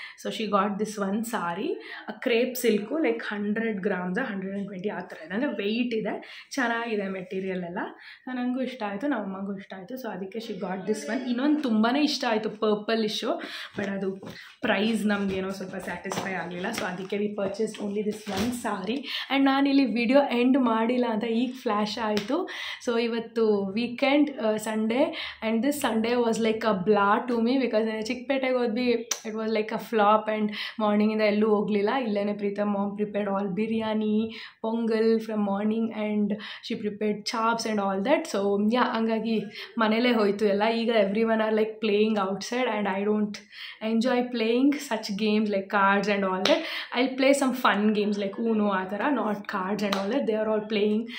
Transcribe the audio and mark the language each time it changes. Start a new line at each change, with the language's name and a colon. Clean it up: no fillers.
English: so she got this one sari crepe silk like 100 grams 120
Kannada: ಆ ಥರ ಇದೆ, ಅಂದರೆ ವೆಯ್ಟ್ ಇದೆ, ಚೆನ್ನಾಗಿದೆ ಮೆಟೀರಿಯಲ್ ಎಲ್ಲ. ನನಗೂ ಇಷ್ಟ ಆಯಿತು, ನಮ್ಮ ಅಮ್ಮಗೂ ಇಷ್ಟ ಆಯಿತು. ಸೊ ಅದಕ್ಕೆ
English: She got this one.
Kannada: ಇನ್ನೊಂದು ತುಂಬಾ ಇಷ್ಟ ಆಯಿತು ಪರ್ಪಲಿಶು, ಬಟ್ ಅದು ಪ್ರೈಸ್ ನಮಗೇನೋ ಸ್ವಲ್ಪ ಸ್ಯಾಟಿಸ್ಫೈ ಆಗಲಿಲ್ಲ.
English: So ಅದಕ್ಕೆ we purchase only this one sari. And
Kannada: ನಾನಿಲ್ಲಿ ವಿಡಿಯೋ ಎಂಡ್ ಮಾಡಿಲ್ಲ ಅಂತ ಈಗ ಫ್ಲ್ಯಾಶ್ ಆಯಿತು. ಸೊ ಇವತ್ತು
English: weekend Sunday and this Sunday was like a blur to me because
Kannada: ಚಿಕ್ಕಪೇಟೆಗೆ ಹೋದ್ವಿ,
English: it was like a flop and
Kannada: ಮಾರ್ನಿಂಗಿಂದ ಎಲ್ಲೂ ಹೋಗಲಿಲ್ಲ.
English: ಇಲ್ಲೇ Pritam mom prepared all biryani pongal from morning and she prepared chops and all that.
Kannada: So ಹಂಗಾಗಿ ಮನೇಲೇ ಹೋಯಿತು ಎಲ್ಲ.
English: ಈಗ everyone are like playing outside and I don't enjoy playing such games like cards and all that. I play some fun games like Uno
Kannada: ಆ ಥರ,
English: Not cards and all that, they are all playing.